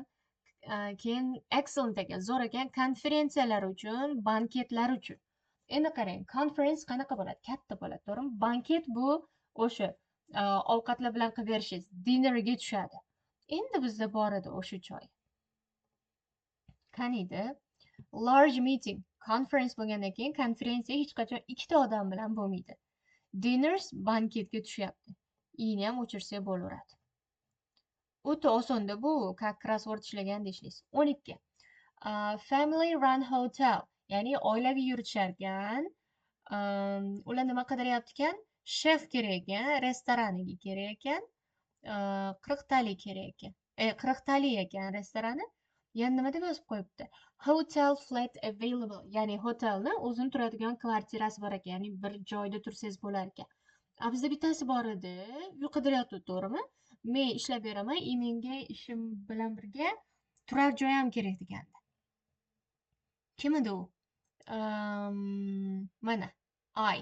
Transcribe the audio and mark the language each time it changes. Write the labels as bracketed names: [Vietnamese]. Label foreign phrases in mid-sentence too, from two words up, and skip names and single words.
[Uzbek] Keyin excellent ekan, zo'r ekan, konferensiyalar uchun, banketlar uchun. Endi qarang, conference qanaqa bo'ladi? Katta bo'ladi, to'g'rimi? Banket bu o'sha ovqatlar bilan qilib berishingiz, dinnerga tushadi. Endi bizda bor edi o'sha joy. Qaniydi? [English] Large meeting, [Uzbek] conference bo'lgandan keyin konferensiya hech qachon ikkita odam bilan bo'lmaydi. Dinners banketga tushyapti. Ni ham o'chirsak bo'laveradi. O'ta osonda bu, как crossword ishlaganda ishlaysiz. 12. [English] Family run hotel, [Uzbek] ya'ni oilaviy yurisharkan. Ular nima qidiryapti ekan? Chef kerak ekan, restoraniga kerak ekan. 40 tali kerak ekan. 40 tali ekan restorani. yana nima deb yozib qo'yibdi? [English] Hotel flat available, [Uzbek] ya'ni hotelni o'zini turadigan kvartirasi bor ekan, ya'ni bir joyda tursangiz bo'lar ekan. Bizda bittasi bor edi, uy qidiryapti, to'g'rimi? Men ishlab beraman, и menga ishim bilan birga turar joy ham kerak degandi. Kim edi u? Mana, ay.